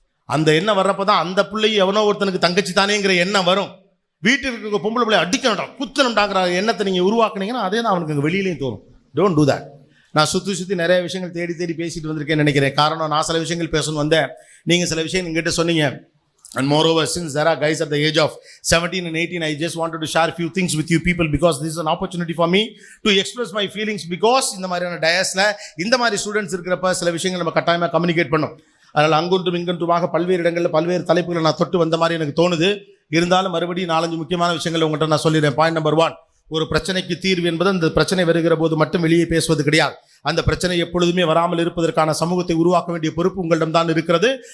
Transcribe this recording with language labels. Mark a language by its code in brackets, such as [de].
[ta] அந்த எண்ணம் வர்றப்பதான் அந்த பிள்ளையை எவனோ ஒருத்தனுக்கு தங்கச்சி தானேங்கிற எண்ணம் வரும். வீட்டில் இருக்க பொம்பளை பிள்ளைய அடிக்கணும்டா குத்தணும்டாங்கிற எண்ணத்தை நீங்கள் உருவாக்குனீங்கன்னா அதே தான் அவனுக்கு அங்கே வெளியிலையும் தோணும். [en] Don't do that. [ta] நான் சுற்றி நிறைய விஷயங்கள் தேடி பேசிட்டு வந்திருக்கேன்னு நினைக்கிறேன். காரணம் நான் சில விஷயங்கள் பேசணும் வந்தேன், நீங்கள் சில விஷயம் எங்கிட்ட சொன்னீங்க. [en] And moreover, since there are guys at the age of 17 and 18, I just wanted to share a few things with you people because this is an opportunity for me to express my feelings because [ta] இந்த மாதிரியான டயஸ்ல இந்த மாதிரி students இருக்கிறப்ப சில விஷயங்கள் நம்ம கட்டாயமாக communicate பண்ணோம். அதனால் அங்கொன்றும் இங்கொன்றுமாக பல்வேறு இடங்களில் பல்வேறு தலைப்புகளை நான் தொட்டு வந்த மாதிரி எனக்கு தோணுது. இருந்தாலும் மறுபடியும் 4-5 முக்கியமான விஷயங்கள் உங்கள்கிட்ட நான் சொல்லிடுறேன். பாயிண்ட் நம்பர் 1, ஒரு பிரச்சனைக்கு தீர்வு என்பது அந்த பிரச்சனை வருகிற போது மட்டும் வெளியே பேசுவது கிடையாது. அந்த பிரச்சனை எப்பொழுதுமே வராமல் இருப்பதற்கான சமூகத்தை உருவாக்க வேண்டிய பொறுப்பு உங்களிடம்தான் இருக்கிறது.